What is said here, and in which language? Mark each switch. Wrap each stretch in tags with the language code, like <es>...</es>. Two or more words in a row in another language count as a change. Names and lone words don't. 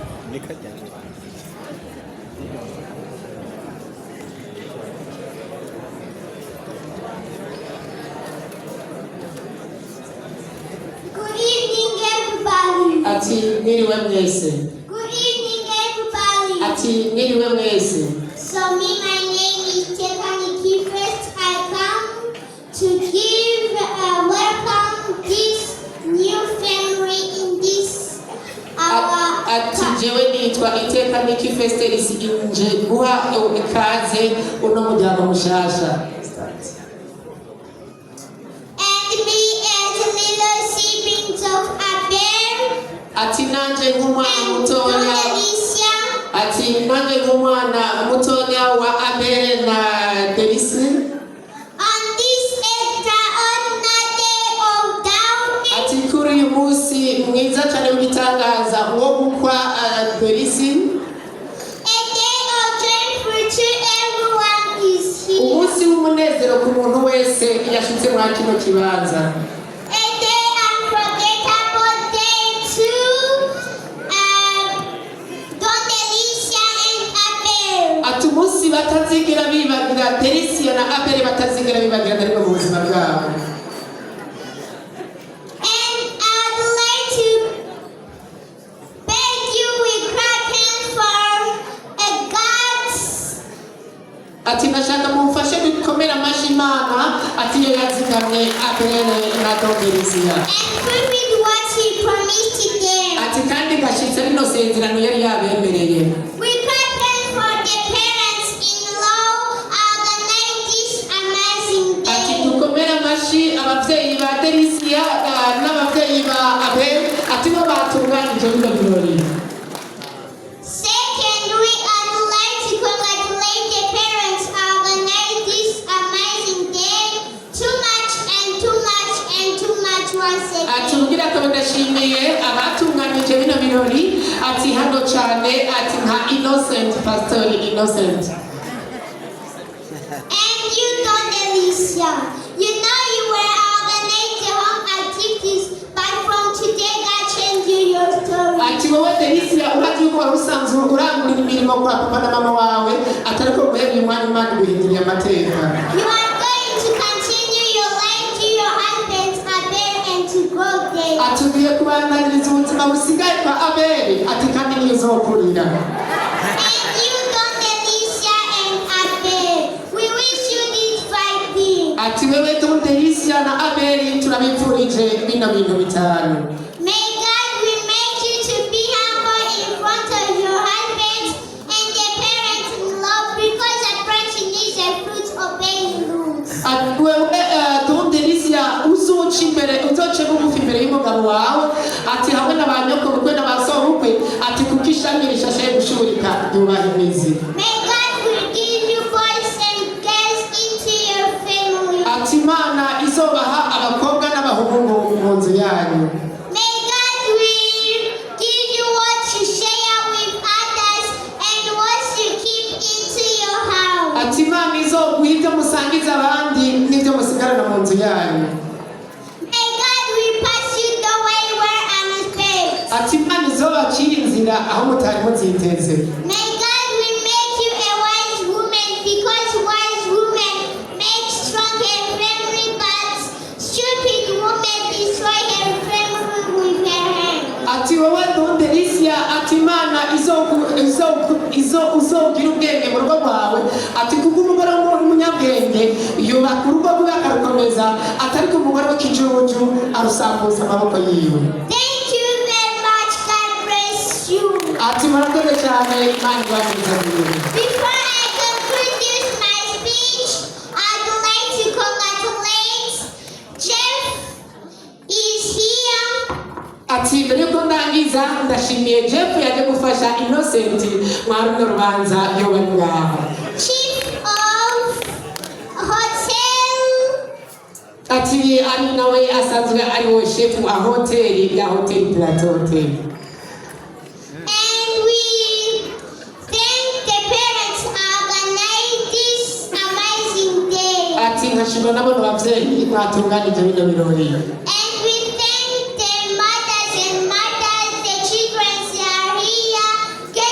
<rn>Ati mwiriwe mwese.</rn> <en>Good evening, everybody.</en> <rn>Ati mwiriwe mwese.</rn> <en>So my name is Stephanie First. I come to give welcome this new family in this our.</en> <rn>Ati jewe nitwa Itekane Kifesterisi inje guha ikaze uno muryango mushasha. Ati nanje nk'umwana mutonya, ati nanje nk'umwana mutonya wa Abel na Delisi.</rn> <en>On this extraordinary day of Downing,</en> <rn>ati kuri uyu munsi mwiza cyane w'igitangaza wo gukwa Delisi.</rn> <en>A day of joy to everyone is here.</en> <rn>Umunsi w'umunezero ku muntu wese yashitse muri kino kibanza. Atumusi batazigira bibagira Delisia na Abel batazigira bibagira ndari mu buzima bwabo.</rn> <en>And I'd like to beg you with clapping for a God's.</en> <rn>Ati nashaka mumfashe bikomera amashi Imana ati yo yazigamye Abel na Delisia.</rn> <en>And fulfill what he promised to them.</en> <rn>Ati kandi gashitse rino sezerano yari yabemereye. Abavyeyi ba Delisia n'abavyeyi ba Abel ati bo batunganije bino birori.</rn> <en>Secondly, I'd like to congratulate the parents who organized this amazing day. Too much once again.</en> <rn>Ati ugira ko ndashimiye abatunganije bino birori ati hano cyane ati nka Innocent Pastor Innocent.</rn> <en>And you don't Delisia. You know you were organizing home activities, but from today God changed your story.</en> <rn>Ati wowe Delisia urati ko usanzwe urangura imirimo kwa papa na mama wawe atari ko guhebye umwanya Imana guhindura amateka.</rn> <en>You are going to continue your life to your husband's Abel and to grow there.</en> <rn>Ati ugiye kubananiriza ubuzima busigaye kwa Abel ati kandi niyo zokurira.</rn> <en>And you don't Delisia and Abel. We wish you this right thing.</en> <rn>Ati wewe Delisia na Abel turabipfurije bino bintu bitanu.</rn> <en>May God remind you to be humble in front of your husband and the parents in love, because a person is a fruit obeying rules.</en> <rn>Ati wewe Delisia uzoca imbere uzoce bugufi imbere y'umugabo wawe ati hamwe n'abanyoko bukwe n'abasohokwe ati kuko ishami rishashe gushurika yubaha imizi.</rn> <en>May God forgive you boys and girls into your family.</en> <rn>Ati Imana izobaha abakobwa n'abahungu mu nzu yanyu.</rn> <en>May God will give you what to share with others and what to keep into your house.</en> <rn>Ati Imana izoguha ibyo musangiza abandi n'ibyo musigarana mu nzu yanyu.</rn> <en>May God will pass you the way where unexpected.</en> <rn>Ati Imana izobacira inzira aho mutari muziteze.</rn> <en>May God will make you a wise woman, because wise women make strong and family, but stupid women destroy her family with her hand.</en> <rn>Ati wowe Delisia ati Imana uzogira ubwenge mu rugo rwawe ati kuko umugore w'umunyabwenge yubaka urugo rwe akarukomeza atari ko umugore w'ikijuju arusambuza amaboko yiwe.</rn> <en>Thank you very much. God bless you.</en> <rn>Ati murakoze cyane Imana ibagirize neza.</rn> <en>Before I conclude my speech, I'd like to congratulate Jeff is here.</en> <rn>Ati mbere yuko ndangiza ndashimiye Jeff yaje gufasha Innocent mwari no rubanza yo bari ngaho.</rn> <en>Chief of Hotel.</en> <rn>Ati ari nawe asanzwe ari wo chef wa hoteli ya Hotel Plateau Hotel.</rn> <en>And we thank the parents who organized this amazing day.</en> <rn>Ati nkashimira nabo abavyeyi batunganije bino birori.</rn> <en>And we thank the mothers and the children who are here</en>